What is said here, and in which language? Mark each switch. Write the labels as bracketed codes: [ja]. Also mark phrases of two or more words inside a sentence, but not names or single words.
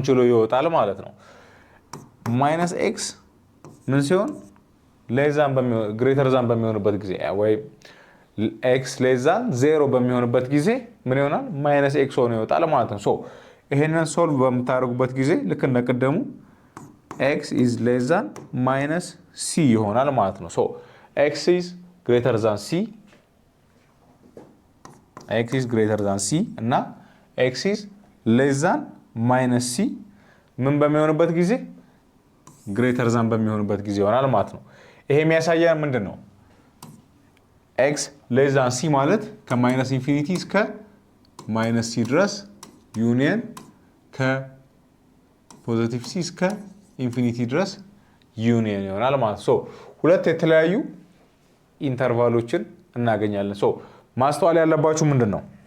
[am] ችሎ ይወጣል ማለት ነው -x ምን ሲሆን [en] less than greater than [am] በሚሆንበት ጊዜ ወይ [en] x less than 0 [am] በሚሆንበት ጊዜ ምን ይሆናል -x ሆኖ ይወጣል ማለት ነው ሶ ይሄንን ሶልቭ በመታረጉበት ጊዜ ልክ እንደቀደሙ [en] x is less than -c [am] ይሆናል ማለት ነው ሶ [en] x is greater than c [am] እና [en] x is less than -c [am] ምን በሚሆንበት ጊዜ [en] greater than [am] በሚሆንበት ጊዜ ይሆናል ማለት ነው ይሄ የሚያሳየን ምንድነው [en] x less than c [am] ማለት [en] minus infinity [am] እስከ [en] minus c [am] ድረስ ዩኒየን ከፖዚቲቭ c እስከ ኢንፊኒቲ ድረስ ዩኒየን ይሆናል ማለት ሶ ሁለት የተለያዩ ኢንተርቫሎችን እናገኛለን ሶ ማስተዋል ያለባችሁ ምንድነው